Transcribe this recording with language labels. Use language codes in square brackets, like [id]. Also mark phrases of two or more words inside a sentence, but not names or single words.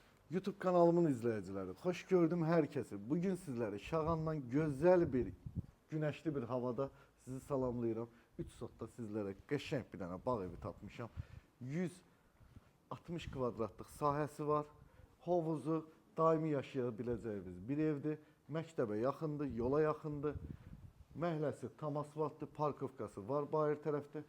[tr] YouTube kanalımın izleyicileri, hoş gördüm herkesi. Bugün sizlere Şağan'dan güzel bir, güneşli bir havada [az] sizi salamlayıram. 3 sotda sizlere qəşəng bir dənə bağ evi tapmışam. 160 kvadratlıq sahəsi var. Hovuzu, daimi yaşayabiləcəyiniz bir evdir. Məktəbə yaxındır, yola yaxındır. Məhəlləsi tam asfaltdır, parkovkası var bayır tərəfdə.